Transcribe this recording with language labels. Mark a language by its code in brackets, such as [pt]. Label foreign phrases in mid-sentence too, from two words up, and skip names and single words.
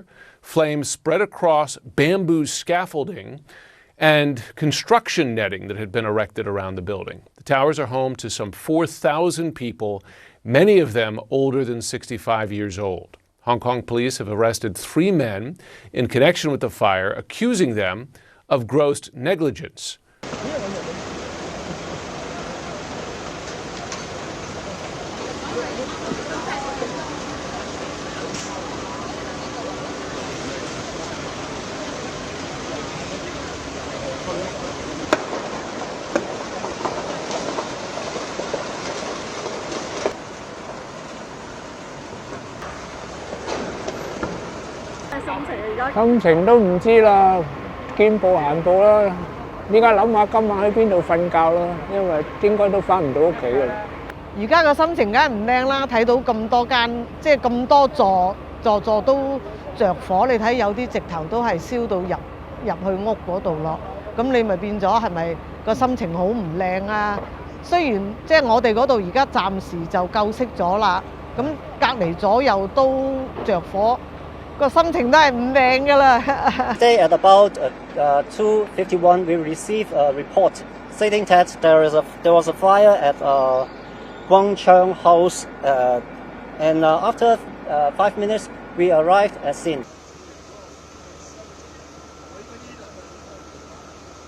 [en] Flames spread across bamboo scaffolding and construction netting that had been erected around the building. The towers are home to some 4,000 people, many of them older than 65 years old. Hong Kong police have arrested 3 men in connection with the fire, accusing them of gross negligence. [vi] Hãy subscribe cho kênh Ghiền Mì Gõ để không bỏ lỡ [yue] 心情都唔知啦，見步行步啦。依家諗下今晚喺邊度瞓覺啦，因為應該都翻唔到屋企㗎啦。而家個心情梗係唔靚啦，睇到咁多間，即係咁多座都着火，你睇有啲直頭都係燒到入去屋嗰度咯。咁你咪變咗係咪個心情好唔靚啊？雖然即係我哋嗰度而家暫時就救熄咗啦，咁隔離左右都着火。個心情都係唔靚㗎啦。 [en] Today at about 2:51, we received a report stating that there was a fire at Wang Chang House, and after 5 minutes, we arrived at scene.